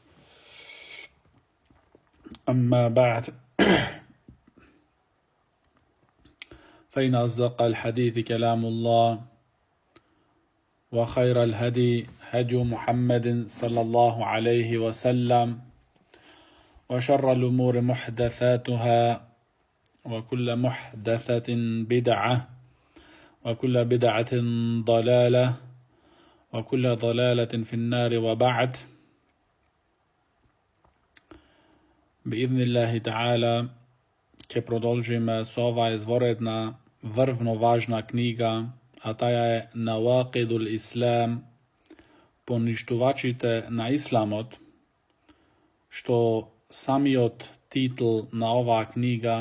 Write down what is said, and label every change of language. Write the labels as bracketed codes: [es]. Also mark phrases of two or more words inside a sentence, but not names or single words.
[ar] أما بعد، فإن أصدق الحديث كلام الله، وخير الهدي هدي محمد صلى الله عليه وسلم، وشر الأمور محدثاتها، وكل محدثة بدعة، وكل بدعة ضلالة، وكل ضلالة في النار. وبعد، بإذن الله تعالى [mk] će продолжиме с ова изворедна, врвно важна книга, а таја е Навакидул Ислам, поништувачите на Исламот, што самиот титул на оваа книга,